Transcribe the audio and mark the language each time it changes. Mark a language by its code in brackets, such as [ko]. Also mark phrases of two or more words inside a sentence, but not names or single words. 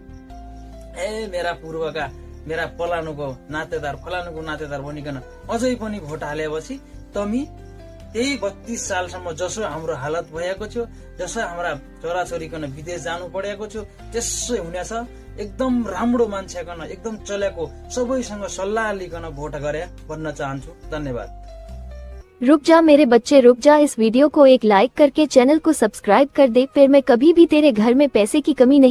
[ne] मेरा पूर्वका मेरा फलानुको नातेदार भनिकन अझै पनि भोट हालेपछि तमी त्यही 32 सालसम्म जसो हाम्रो हालत भएको थियो, जसो हाम्रा छोराछोरीकन विदेश जानु परेको थियो त्यसै हुनेछ। एकदम राम्रो मान्छेकन एकदम चलेको सबैसँग सल्लाह लिकन भोट गरे भन्न चाहन्छु। धन्यवाद। [hi] रुक जा मेरे बच्चे रुक जा, इस वीडियो को एक लाइक करके चैनल को सब्सक्राइब कर दे, फिर मैं कभी भी तेरे घर में पैसे की कमी नहीं